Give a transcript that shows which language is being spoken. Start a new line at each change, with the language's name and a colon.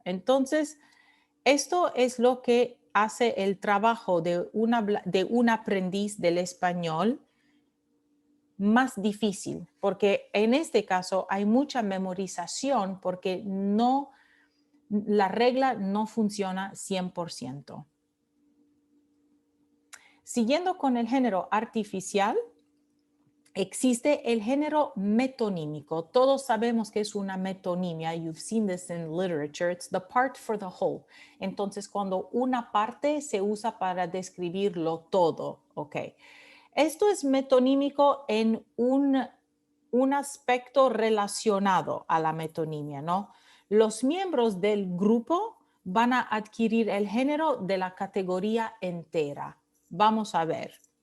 Spanish: Entonces, esto es lo que hace el trabajo de un aprendiz del español más difícil, porque en este caso hay mucha memorización porque la regla no funciona 100%. Siguiendo con el género artificial, existe el género metonímico. Todos sabemos que es una metonimia.
English: You've seen this in literature. It's the part for the whole.
Spanish: Entonces, cuando una parte se usa para describirlo todo, ¿ok? Esto es metonímico en un aspecto relacionado a la metonimia, ¿no? Los miembros del grupo van a adquirir el género de la categoría entera. Vamos a ver.